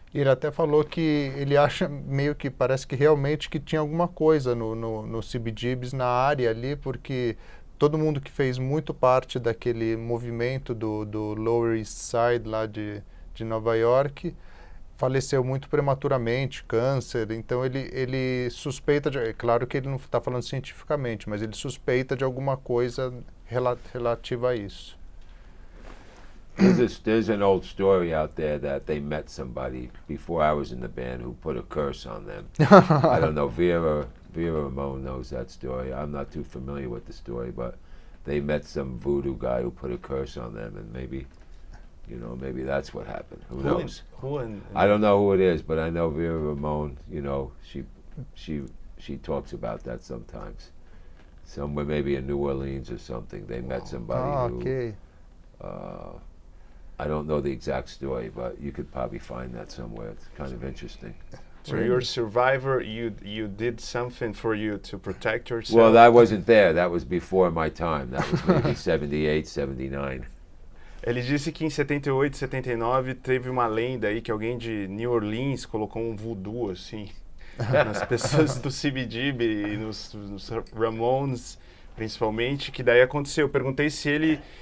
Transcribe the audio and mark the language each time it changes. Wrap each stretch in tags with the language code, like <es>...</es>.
<pt>E ele até falou que ele acha meio que, parece que realmente que tinha alguma coisa no CBGBs, na área ali, porque todo mundo que fez muito parte daquele movimento do Lower East Side lá de Nova York faleceu muito prematuramente, câncer. Então ele suspeita, é claro que ele não está falando cientificamente, mas ele suspeita de alguma coisa relativa a isso.</pt> <en>There's an old story out there that they met somebody before I was in the band who put a curse on them. I don't know, Vera Ramone knows that story. I'm not too familiar with the story, but they met some voodoo guy who put a curse on them, and maybe, you know, maybe that's what happened. Who knows? I don't know who it is, but I know Vera Ramone, you know, she talks about that sometimes. Somewhere maybe in New Orleans or something, they met somebody okay. who... I don't know the exact story, but you could probably find that somewhere. It's kind of interesting. So you're a survivor, you did something for you to protect yourself? Well, I wasn't there. That was before my time. That was maybe 78, 79.</en> <pt>Ele disse que em 78, 79 teve uma lenda aí que alguém de New Orleans colocou um voodoo, assim, nas pessoas do CBGB e nos Ramones, principalmente, que daí aconteceu. Eu perguntei se ele...</pt>